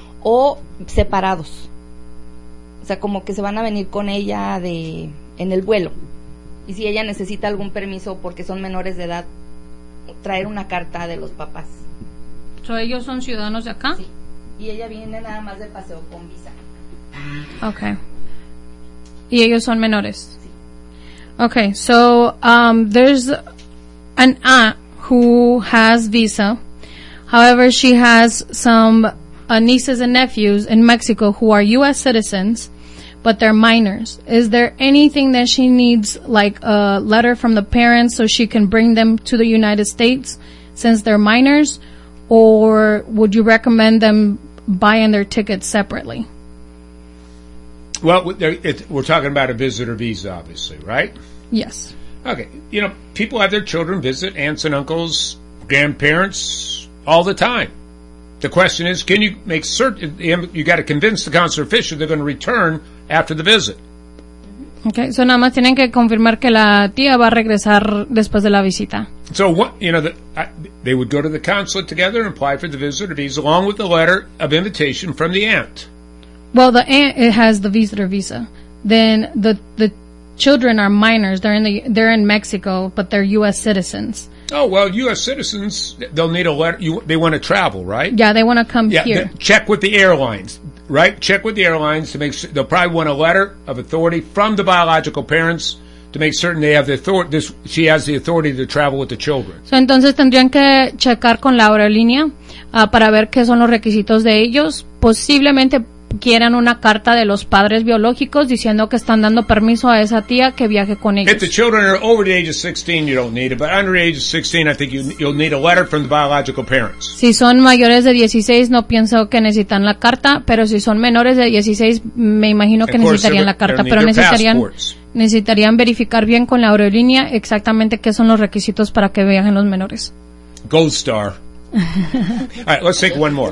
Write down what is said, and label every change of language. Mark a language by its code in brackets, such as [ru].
[es] ¿O separados? O sea, como que se van a venir con ella en el vuelo. ¿Y si ella necesita algún permiso porque son menores de edad, traer una carta de los papás? ¿So ellos son ciudadanos de acá? Sí. Y ella viene nada más de paseo con visa. Ok. Y ellos son menores. [en] Okay, so there's an aunt who has visa. However, she has some nieces and nephews in Mexico who are U.S. citizens, but they're minors. Is there anything that she needs, like a letter from the parents so she can bring them to the United States since they're minors? Or would you recommend them buying their tickets separately? Well, we're talking about a visitor visa, obviously, right? Yes. Okay. You know, people have their children visit aunts and uncles, grandparents, all the time. The question is, can you make certain, you got to convince the consular official they're going to return after the visit. Okay. [es] So, nada más tienen que confirmar que la tía va a regresar después de la visita. [en] So, they would go to the consulate together and apply for the visitor visa along with the letter of invitation from the aunt. Well, the aunt, it has the visitor visa. Then the children are minors. They're in Mexico, but they're U.S. citizens. Oh, well, U.S. citizens, they'll need a letter. They want to travel, right? Yeah, they want to come here. Check with the airlines, right? Check with the airlines to make sure. They'll probably want a letter of authority from the biological parents to make certain they have the authority. She has the authority to travel with the children. [es] So, entonces tendrían que checar con la aerolínea para ver qué son los requisitos de ellos. Posiblemente quieran una carta de los padres biológicos diciendo que están dando permiso a esa tía que viaje con ellos. If the children are over the age of 16, you don't need it. But under the age of 16, I think you'll need a letter from the biological parents. Si son mayores de 16, no pienso que necesitan la carta. Pero si son menores de 16, me imagino que necesitarían la carta. Pero necesitarían verificar bien con la aerolínea exactamente qué son los requisitos para que viajen los menores. [en] Gold Star. All right, let's take one more.